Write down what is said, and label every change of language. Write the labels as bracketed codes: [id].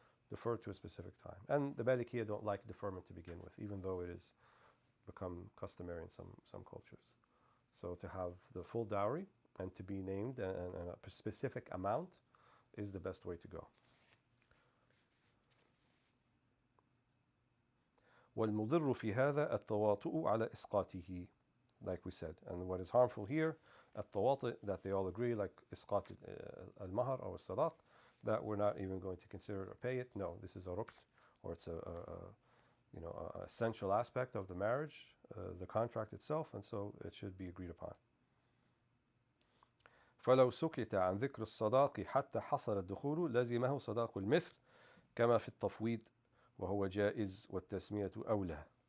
[en] Defer to a specific time. And the Malikiya don't like deferment to begin with, even though it has become customary in some cultures. So to have the full dowry and to be named and a specific amount is the best way to go. [ar] وَالْمُضِرُّ فِي هَذَا التَّوَاطُؤُ عَلَى إِسْقَاطِهِ, [en] like we said. And what is harmful here, التواطؤ, that they all agree, like إسقاط al-mahar or sadaq, that we're not even going to consider it or pay it. No, this is a rukn, or it's a essential aspect of the marriage, the contract itself, and so it should be agreed upon. [ar] فلو سكت عن ذكر الصداق حتى حصل الدخول لزمه صداق المثل كما في التفويض وهو جائز والتسمية أولى.